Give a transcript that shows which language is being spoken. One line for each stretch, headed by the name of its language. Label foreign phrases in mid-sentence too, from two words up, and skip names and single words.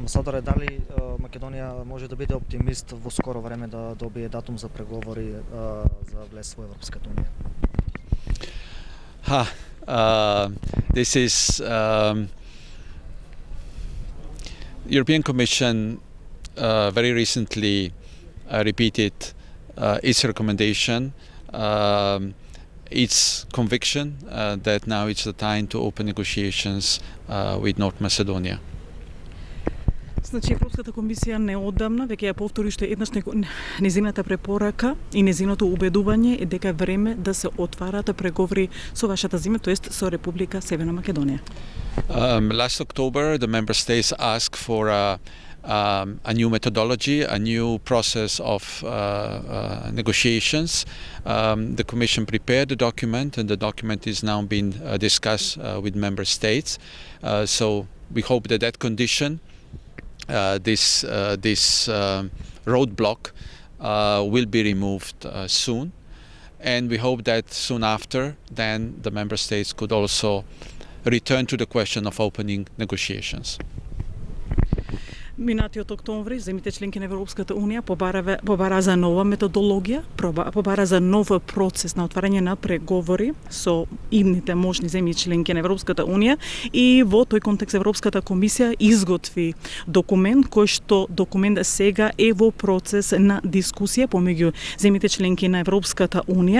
Macedonian: Амбасадоре, дали Македонија може да биде оптимист во скоро време да добие датум за преговори за влез во Европската унија?
English: This is European Commission very recently repeated its recommendation, its conviction that now it's the time to open negotiations with North Macedonia.
Macedonian: Значи, Европската комисија неодамна веќе ја повтори уште еднаш незината препорака и незиното убедување е дека е време да се отварат преговори со вашата земја, тоест со Република Северна Македонија.
English: Last October, the member states asked for a new methodology, a new process of negotiations. The Commission prepared the document, and the document is now being discussed with member states. So we hope that that condition, this roadblock, will be removed soon, and we hope that soon after, then the member states could also return to the question of opening negotiations.
Macedonian: Минатиот октомври, земјите членки на Европската унија побара за нова методологија, побара за нов процес на отварање на преговори со идните можни земји членки на Европската унија, и во тој контекст Европската комисија изготви документ кој што документ сега е во процес на дискусија помеѓу земјите членки на Европската унија.